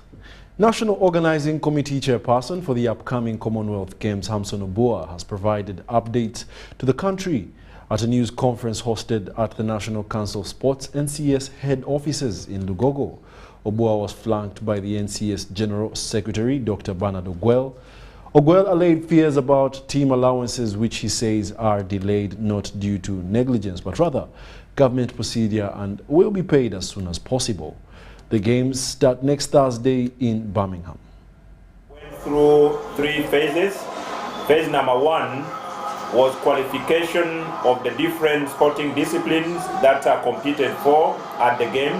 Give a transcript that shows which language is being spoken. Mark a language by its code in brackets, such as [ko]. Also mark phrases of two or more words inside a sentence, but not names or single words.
[en] National Organizing Committee Chairperson for the upcoming Commonwealth Games, Hamson Obua, has provided updates to the country at a news conference hosted at the National Council of Sports NCS head offices in Lugogo. Obua was flanked by the NCS General Secretary, Dr. Bernard Ogwell. Ogwell allayed fears about team allowances, which he says are delayed not due to negligence, but rather government procedure and will be paid as soon as possible. The games start next Thursday in Birmingham. Went through 3 phases. Phase number 1 was qualification of the different sporting disciplines that are competed for at the games.